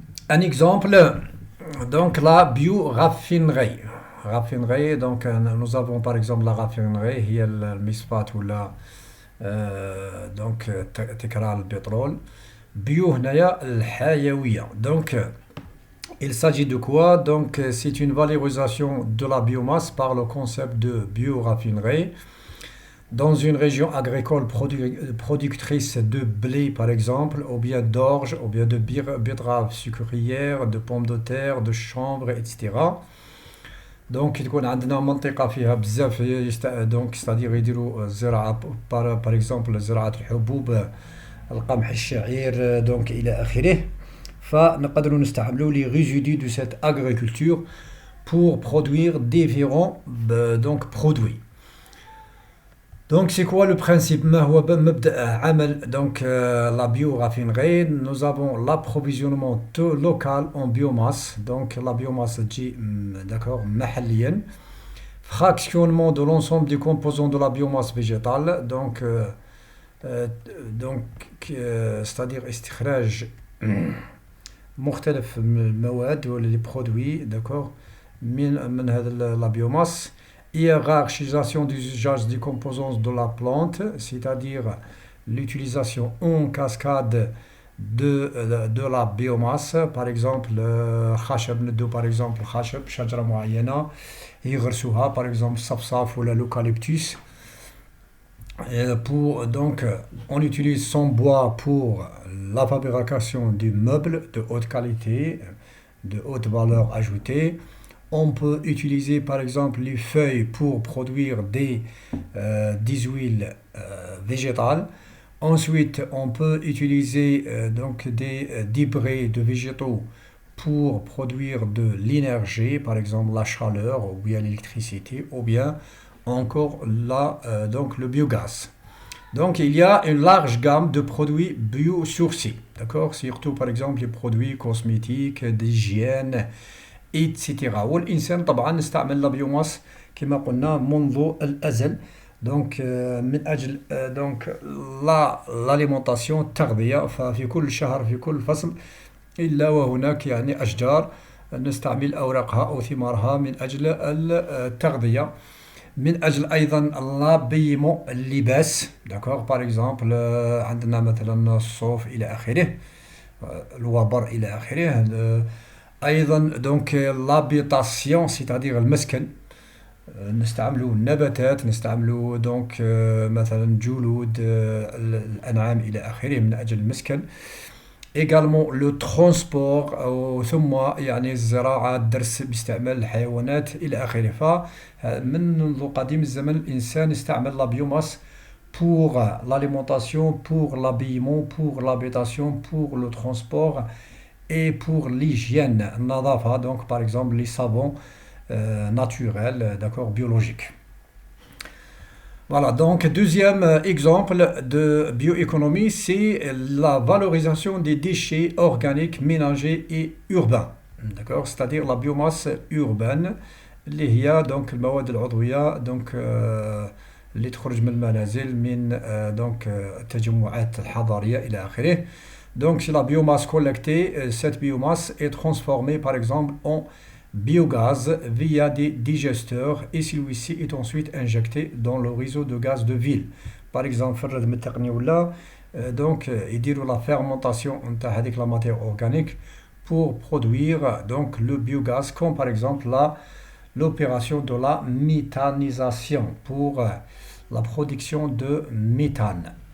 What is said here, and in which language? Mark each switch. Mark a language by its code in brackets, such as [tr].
[fr] Un exemple, donc la bio-raffinerie. Donc nous avons par exemple la raffinerie, [ar] هي المصفات ولا [fr] donc [ar] تكرار البترول. Bio هنايا الحيوية. [fr] Donc il s'agit de quoi? Donc c'est une valorisation de la biomasse par le concept de bio-raffinerie. Dans une région agricole productrice de blé par exemple, ou bien d'orge, ou bien de betterave sucrière, de pommes de terre, de chanvre, etc. [ar] Donc تكون عندنا منطقة فيها بزاف [fr] donc c'est-à-dire [ar] يديروا زراعة [fr] par exemple [ar] زراعة الحبوب القمح الشعير donc إلى آخره. فنقدروا نستعملوا [fr] les résidus de cette agriculture pour produire différents donc produits. Donc c'est quoi le principe? [ar] ما هو مبدأ عمل [fr] donc la bio-raffinerie? Nous avons l'approvisionnement local en biomasse. Donc la biomasse [ar] تجي [fr] d'accord [ar] محليا. [fr] Fractionnement de l'ensemble des composants de la biomasse végétale. Donc c'est-à-dire [ar] استخراج مختلف المواد ولا [fr] les produits d'accord [ar] من هذا [fr] la biomasse. Hiérarchisation des usages des composants de la plante, c'est-à-dire l'utilisation en cascade de la biomasse. Par exemple [ar] خشب ندو [fr] par exemple [ar] خشب شجرة معينة يغرسوها par exemple صفصاف ولا l'eucalyptus. [fr] Donc on utilise son bois pour la fabrication du meuble de haute qualité, de haute valeur ajoutée. On peut utiliser par exemple les feuilles pour produire des huiles végétales. Ensuite, on peut utiliser donc des débris de végétaux pour produire de l'énergie, par exemple la chaleur ou bien l'électricité, ou bien encore donc le biogaz. Donc il y a une large gamme de produits biosourcés, d'accord? Surtout par exemple les produits cosmétiques, d'hygiène, etc. [ar] والإنسان طبعا نستعمل لا بيوماس كما قلنا منذ الأزل. دونك من أجل دونك [fr] l'alimentation [ar] التغذية، ففي كل شهر في كل فصل إلا وهناك يعني أشجار نستعمل أوراقها أو ثمارها من أجل التغذية، من أجل أيضا لابيمون اللباس، داكوغ باغ اكزومبل عندنا مثلا الصوف إلى آخره، الوبر إلى آخره. أيضا دونك لابيتاسيون سيتادير المسكن، نستعملوا النباتات، نستعملوا دونك مثلا جلود الأنعام إلى آخره من أجل المسكن. [fr] également le transport [ar] ثم يعني الزراعة، الدرس باستعمال الحيوانات إلى آخره. فمنذ قديم الزمن الإنسان استعمل لا بيوماس [fr] pour l'alimentation, pour l'habillement, pour l'habitation, pour le transport et pour l'hygiène, [ar] النظافة. [fr] donc par exemple les savons naturels, d'accord, biologiques. Voilà, donc deuxième exemple de bioéconomie, c'est la valorisation des déchets organiques, ménagers et urbains. D'accord, c'est-à-dire la biomasse urbaine [ar] اللي هي [fr] donc [ar] المواد العضوية donc اللي تخرج من المنازل من donc التجمعات الحضرية إلى آخره. [fr] Donc c'est la biomasse collectée, cette biomasse est transformée par exemple en biogaz via des digesteurs et celui-ci est ensuite injecté dans le réseau de gaz de ville. Par exemple, [ar] فرد من التقنية ولا [fr] donc [ar] يديروا [fr] la fermentation [ar] نتاع هذيك [fr] la matière organique pour produire donc le biogaz, comme par exemple l'opération de la méthanisation pour la production de méthane.